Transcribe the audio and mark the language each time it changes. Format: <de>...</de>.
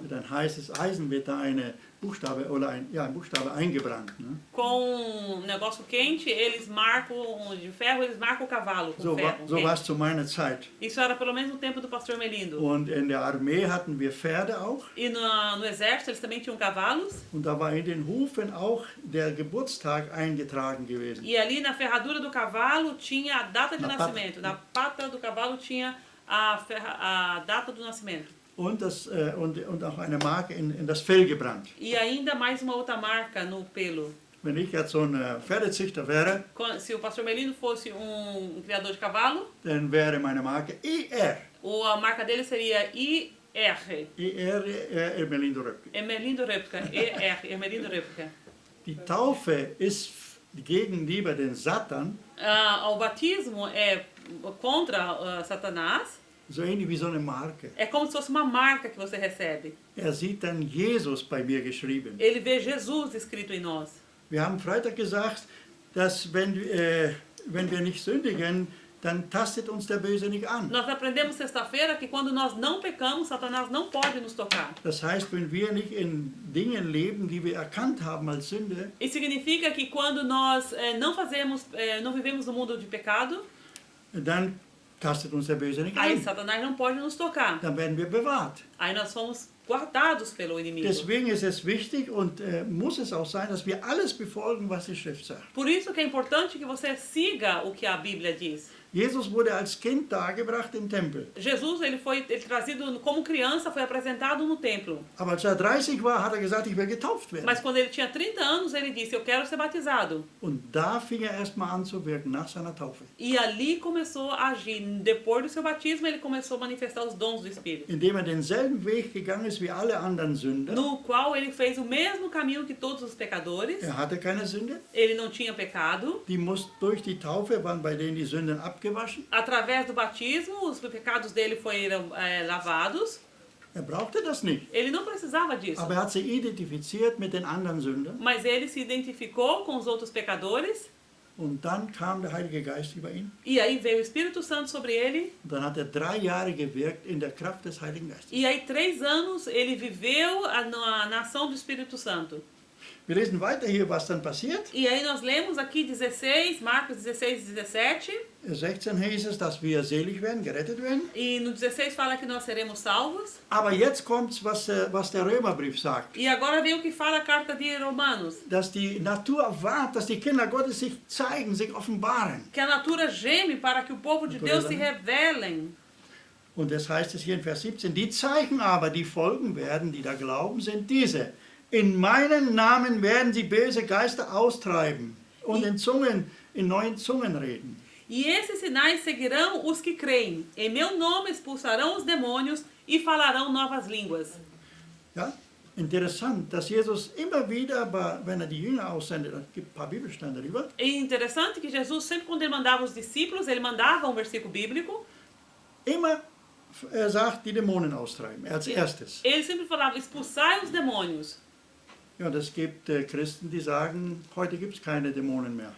<de>Mit ein heißes Eisen wird da ein Buchstabe eingebrannt. Ne?</de> <pt>Com um negócio quente, eles marcam, de ferro, eles marcam o cavalo com</pt> <de>So</de> <pt>ferro.</pt> <de>war</de> <pt>quente.</pt> <de>es zu meiner Zeit.</de> <pt>Isso era pelo menos no tempo do pastor Melindo.</pt> <de>Und in der Armee hatten wir Pferde auch.</de> <pt>E no exército eles também tinham cavalos.</pt> <de>Und da war in den Hufen auch der Geburtstag eingetragen gewesen.</de> <pt>E ali na ferradura do cavalo tinha a data de Na nascimento. Na pata do cavalo tinha a data do nascimento.</pt> <de>Und auch eine Marke in das Fell gebrannt.</de> <pt>E ainda mais uma outra marca no pelo.</pt> <de>Wenn ich jetzt so ein Pferdezüchter wäre,</de> <pt>Se o pastor Melindo fosse criador de cavalo,</pt> <de>dann wäre meine Marke ER.</de> <pt>ou a marca dele seria IR.</pt> <de>ER Ermelindo Röpke.</de> <pt>Emelindo Röpke. ER. Emelindo Röpke.</pt> <de>Die Taufe ist gegenüber den Satan</de> <pt>O batismo é contra Satanás.</pt> <de>so ähnlich wie so eine Marke.</de> <pt>É como se fosse uma marca que você recebe.</pt> <de>Sieht dann Jesus bei mir geschrieben.</de> <pt>Ele vê Jesus escrito em nós.</pt> <de>Wir haben Freitag gesagt, dass wenn wir nicht sündigen, dann tastet uns der Böse nicht an.</de> <pt>Nós aprendemos sexta-feira que quando nós não pecamos, Satanás não pode nos tocar.</pt> <de>Das heißt, wenn wir nicht in Dingen leben, die wir erkannt haben als Sünde,</de> <pt>Isso significa que quando nós não vivemos no mundo de pecado,</pt> <de>dann tastet uns der Böse nicht</de> <pt>aí</pt> <de>an.</de> <pt>Satanás não pode nos tocar.</pt> <de>Dann werden wir bewahrt.</de> <pt>Aí nós somos guardados pelo inimigo.</pt> <de>Deswegen ist es wichtig und muss es auch sein, dass wir alles befolgen, was die Schrift sagt.</de> <pt>Por isso que é importante que você siga o que a Bíblia diz.</pt> <de>Jesus wurde als Kind dargebracht im Tempel.</de> <pt>Jesus, ele trazido como criança, foi apresentado no templo.</pt> <de>Aber als 30 war, hat gesagt, ich will getauft werden.</de> <pt>Mas quando ele tinha 30 anos, ele disse, eu quero ser batizado.</pt> <de>Und da fing erstmal an zu wirken, nach seiner Taufe.</de> <pt>E ali começou a agir. Depois do seu batismo, ele começou a manifestar os dons do Espírito.</pt> <de>Indem denselben Weg gegangen ist wie alle anderen Sünder.</de> <pt>No qual ele fez o mesmo caminho que todos os pecadores.</pt> <de>Hatte keine Sünde.</de> <pt>Ele não tinha pecado.</pt> <de>Die mussten durch die Taufe, waren bei denen die Sünden abgewaschen.</de> <pt>Através do batismo, os pecados dele foram lavados.</pt> <de>Brauchte das nicht.</de> <pt>Ele não precisava disso.</pt> <de>Aber hat sich identifiziert mit den anderen Sündern.</de> <pt>Mas ele se identificou com os outros pecadores.</pt> <de>Und dann kam der Heilige Geist über ihn.</de> <pt>E aí veio o Espírito Santo sobre ele.</pt> <de>Und dann hat er 3 Jahre gewirkt in der Kraft des Heiligen Geistes.</de> <pt>E aí 3 anos ele viveu na ação do Espírito Santo.</pt> <de>Wir lesen weiter hier, was dann passiert.</de> <pt>E aí nós lemos aqui 16, Marcos 16, 17.</pt> <de>16 hieß es, dass wir selig werden, gerettet werden.</de> <pt>E no 16 fala que nós seremos salvos.</pt> <de>Aber jetzt kommt was der Römerbrief sagt.</de> <pt>E agora vem o que fala a carta de Romanos.</pt> <de>Dass die Natur erwartet, dass die Kinder Gottes sich zeigen, sich offenbaren.</de> <pt>Que a natura geme para que o povo de Deus se revelem.</pt> <de>Und das heißt es hier in Vers 17, die Zeichen aber, die folgen werden, die da glauben, sind diese. In meinem Namen werden sie böse Geister austreiben und in neuen Zungen reden.</de> <pt>E esses sinais seguirão os que creem. Em meu nome expulsarão os demônios e falarão novas línguas. Ja?</pt> <de>Interessant, dass Jesus immer wieder, wenn er die Jünger aussendet, es gibt ein paar Bibelstellen darüber,</de> <pt>É interessante que Jesus, sempre quando ele mandava os discípulos, ele mandava um versículo bíblico.</pt> <de>immer sagt, die Dämonen austreiben, als erstes.</de> <pt>Ele sempre falava, expulsai os demônios.</pt> <de>Ja, und es gibt Christen, die sagen, heute gibt es keine Dämonen mehr.</de>